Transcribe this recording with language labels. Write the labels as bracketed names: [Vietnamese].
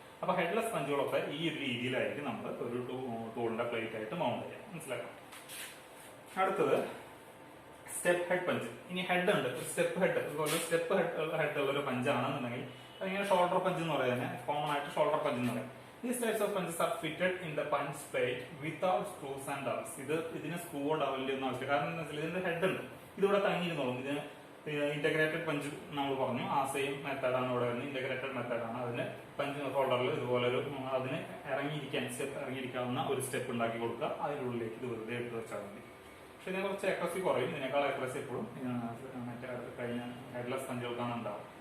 [Malayalam] അപ്പൊ ഹെഡ്ലെസ് പഞ്ചുകളൊക്കെ ഈ ഒരു രീതിയിലായിരിക്കും നമ്മൾ ഒരു ടൂളിന്റെ പ്ലേറ്റ് ആയിട്ട് മൗണ്ട് ചെയ്യാം. മനസ്സിലാക്കാം. അടുത്തത് സ്റ്റെപ്പ് ഹെഡ് പഞ്ച്. ഇനി ഹെഡ് ഉണ്ട്, സ്റ്റെപ്പ് ഹെഡ്, ഇതുപോലെ സ്റ്റെപ്പ് ഹെഡ് ഉള്ള ഒരു പഞ്ചാണെന്നുണ്ടെങ്കിൽ അതിങ്ങനെ ഷോൾഡർ പഞ്ച് എന്ന് പറയുന്നത് കോമൺ ആയിട്ട് ഷോൾഡർ പഞ്ച് എന്ന് പറയും. [English] These types of punches are fitted in the punch plate without screws and dowels. [Malayalam] ഇതിന് സ്ക്രൂ ഡവലിന്റെ ഒന്നും ആവശ്യമില്ല. കാരണം എന്താ വെച്ചാൽ ഇതിന്റെ ഹെഡ് ഉണ്ട്, ഇതിവിടെ തങ്ങിയിരുന്നോളും. ഇതിന് ഇന്റഗ്രേറ്റഡ് പഞ്ച് നമ്മൾ പറഞ്ഞു, ആ സെയിം മെത്തേഡാണ് ഇവിടെ വരുന്നത്. ഇന്റഗ്രേറ്റഡ് മെത്തേഡാണ്. അതിന് പഞ്ച് ഹോൾഡറിൽ ഇതുപോലൊരു അതിന് ഇറങ്ങിയിരിക്കാവുന്ന ഒരു സ്റ്റെപ്പ് ഉണ്ടാക്കി കൊടുക്കുക. അതിൻ്റെ ഉള്ളിലേക്ക് ഇത് വെറുതെ എടുത്ത് വെച്ചാൽ മതി. പക്ഷെ ഇതിനെ കുറച്ച് അക്രസി കുറയും. ഇതിനേക്കാൾ അക്രസി എപ്പോഴും മറ്റേ കഴിഞ്ഞ ഹെഡ്ലെസ് പഞ്ചുകൾക്കാണ് ഉണ്ടാവും.